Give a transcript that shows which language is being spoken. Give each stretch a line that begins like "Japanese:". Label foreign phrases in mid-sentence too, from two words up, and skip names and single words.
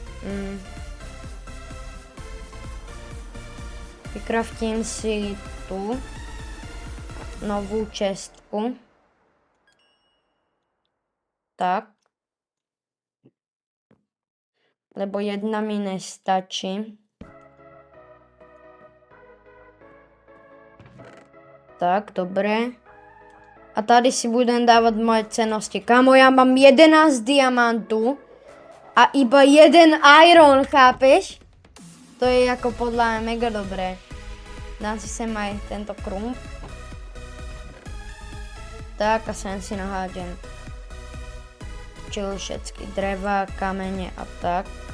Slovak: vykraftím si tu novú čestku. Tak. Lebo jedna mi nestačí. Tak, dobré.
Czech: A tady si budem dávat moje cennosti. Kámo, já mám 11 diamantů a iba 1 iron, chápeš? To je jako podle mě mega dobré. Dám si sem aj tento krump.
Slovak: Tak a sem si nahádžem všetky dreva, kamene a tak.